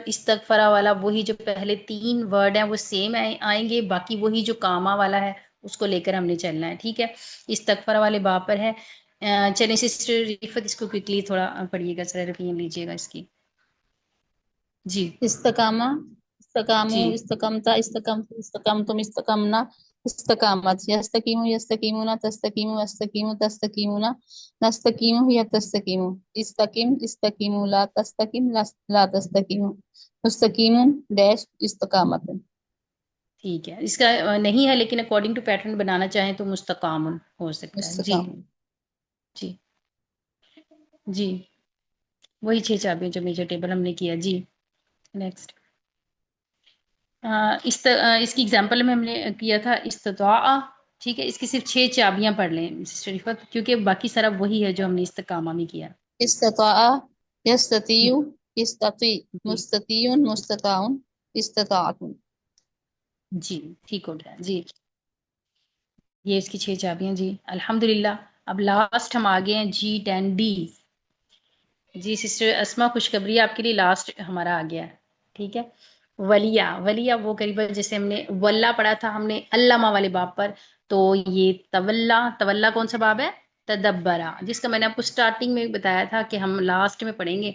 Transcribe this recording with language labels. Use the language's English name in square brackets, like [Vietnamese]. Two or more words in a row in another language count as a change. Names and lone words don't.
[Urdu] استغفرہ والا وہی جو پہلے 3 ورڈ ہیں وہ سیم آئیں گے، باقی وہی جو قاما والا ہے اس کو لے کر ہم نے چلنا ہے، ٹھیک ہے. استغفرہ والے باب پر ہے. چلیے سسٹر رفعت، اس کو کوئیکلی تھوڑا پڑھیے گا، ذرا ریویژن لیجیے گا اس کی جی. [Arabic] استقام، استقاموا, [Urdu] جی [Arabic] استقمتَ، استقمتُ، استقمتم، استقمنا، استقامت، يستقيم، يستقيمون، تستقيم، يستقيم، تستقيمون، نستقيم، يتستقيم، استقم، استقيموا، لا تستقم، لا تستقيموا، مستقيم ڈیش استقامة. [Urdu] ٹھیک ہے. اس کا نہیں ہے، لیکن [English] according to pattern [Urdu] بنانا چاہیں تو مستقام ہو سکتا ہے جی. [Arabic] استقام. [Urdu] جی جی، وہی 6 چابیاں جو [English] major table [Urdu] ہم نے کیا جی. نیکسٹ، اس کی ایگزامپل میں ہم نے کیا تھا استطاع، ٹھیک ہے. اس کی صرف 6 چابیاں پڑھ لیں سسٹر رفعت، کیونکہ باقی سارا وہی ہے جو ہم نے استقامہ میں کیا [Arabic] استطاع، يستطيع، استطع, [Urdu] جی. [Arabic] مستطيع، مستطاع، استطاعة. [Urdu] جی ٹھیک ہو گیا جی. یہ اس کی 6 چابیاں جی، الحمدللہ. اب لاسٹ ہم آ گئے ہیں G10D جی. سسٹر اسماء، خوشخبری آپ کے لیے، لاسٹ ہمارا آ گیا ہے، ٹھیک ہے. ولیَ، ولیَ وہ قریب جیسے ہم نے ولّی پڑھا تھا ہم نے علّم والے باب پر، تو یہ تولّی، تولّی کون سا باب ہے، تدبّر، جس کا میں نے آپ کو اسٹارٹنگ میں بتایا تھا کہ ہم لاسٹ میں پڑھیں گے.